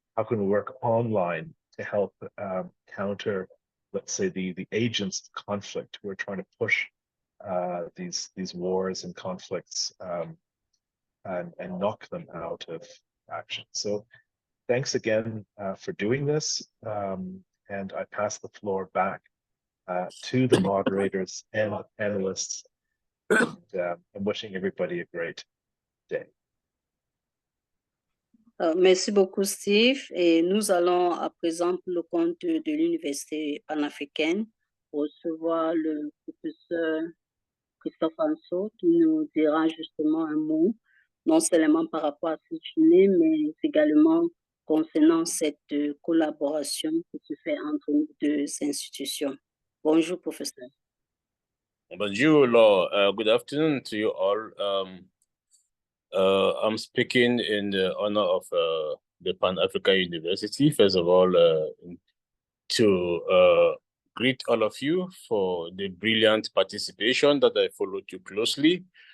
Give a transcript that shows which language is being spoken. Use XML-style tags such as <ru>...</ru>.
<en>work online to help counter, let's say, the agents of conflict who are trying to push these wars and conflicts and knock them out of action. So thanks again for doing this, and I pass the floor back to the moderators and the panelists, and I'm wishing everybody a great day.</en> <fr>Merci beaucoup, Steve. Et nous allons à présent, pour le compte de l'Université panafricaine, recevoir le professeur Christophe Anso qui nous dira justement un mot, non seulement par rapport à cette journée, mais également concernant cette collaboration qui se fait entre nos deux institutions. Bonjour, professeur. Bonjour, Laura.</fr> <en>Good afternoon to you all. I'm speaking in the honor of the Pan-African University. First of all, to greet all of you for the brilliant participation that I followed you closely.</en>